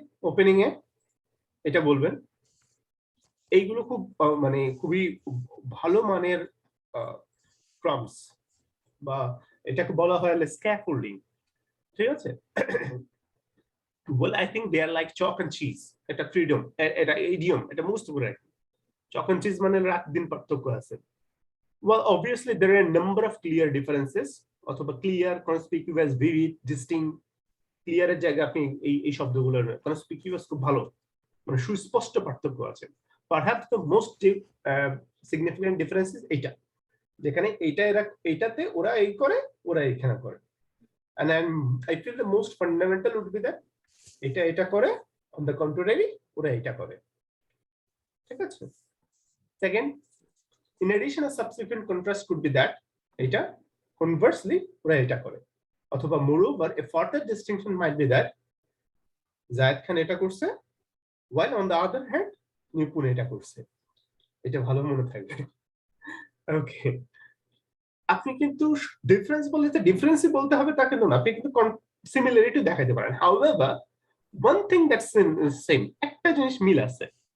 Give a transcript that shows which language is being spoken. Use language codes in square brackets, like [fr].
[bn] Opening এ এটা বলবেন এইগুলো খুব মানে খুবই ভালো মানের প্রম্পটস বা এটাকে বলা হয় স্ক্যাফোল্ডিং। ঠিক আছে [en] well I think they are like chalk and cheese. [bn] এটা ফ্রিডম এটা ইডিয়ম এটা মোস্ট উপরে [en] chalk and cheese [bn] মানে রাত দিন পার্থক্য আছে। [en] well obviously there are a number of clear differences [bn] অথবা [en] clear conspicuous vivid distinct clear [bn] এর জায়গায় আপনি এই শব্দগুলোর [en] conspicuous [bn] খুব ভালো মানে সুস্পষ্ট পার্থক্য আছে। [en] perhaps the most significant difference is [bn] এইটা, যেখানে এইটাতে ওরা এই করে, ওরা এইখানে করে। [en] And I feel the most fundamental would be that [bn] এটা করে, [en] on the contrary [bn] ওরা এটা করে। ঠিক আছে? [en] Second, in addition a subsequent contrast could be that [bn] এটা conversely ওরা এটা করে, [en] অথবা moreover a further distinction might be that [bn] Zayed Khan এটা করছে, [en] while on the other hand [bn] নিপুণ এটা করছে। এটা ভালো মনে থাকবে। ওকে, আপনি কিন্তু ডিফারেন্স বলতে ডিফারেন্সই বলতে হবে তা কিন্তু না, আপনি কিন্তু সিমিলারিটি দেখাতে পারেন। [en] However, one thing that's same, [bn] একটা জিনিস মিল আছে।